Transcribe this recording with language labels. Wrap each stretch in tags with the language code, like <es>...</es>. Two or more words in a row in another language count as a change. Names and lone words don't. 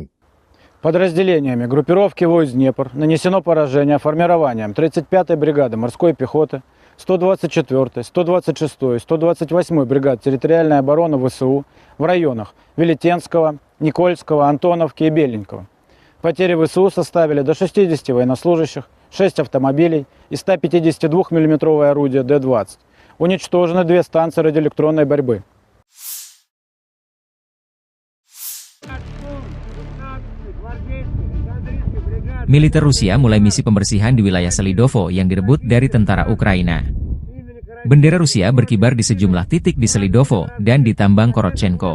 <ru>Подразделениями группировки войск «Днепр» нанесено поражение формированием 35-й бригады морской пехоты, 124-й, 126-й, 128-й бригад территориальной обороны ВСУ в районах Велетенского, Никольского, Антоновки и Беленького. Потери ВСУ составили до 60 военнослужащих, 6 автомобилей и 152 мм орудия Д-20. Уничтожены 2 станции радиоэлектронной борьбы.</ru> <id>Militer Rusia mulai misi pembersihan di wilayah Selidovo yang direbut dari tentara Ukraina. Bendera Rusia berkibar di sejumlah titik di Selidovo dan di tambang Korotchenko.</id>